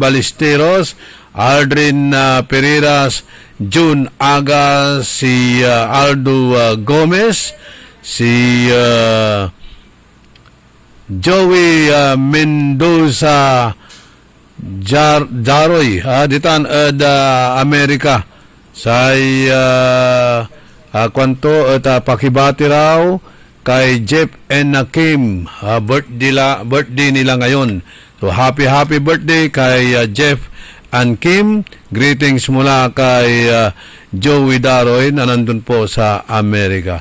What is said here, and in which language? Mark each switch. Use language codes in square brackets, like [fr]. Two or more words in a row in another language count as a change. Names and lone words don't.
[tl] Ballesteros, Aldrin Pereiras, June Aga, si Aldo Gomez, si Joey Mendoza Jaroy, ditan Amerika, say kwanto at pakibati raw kay Jeff and Kim, birthday nila ngayon. [en] So happy birthday [tl] kay Jeff and Kim. Greetings mula kay Joey Daroy na nandun po sa Amerika.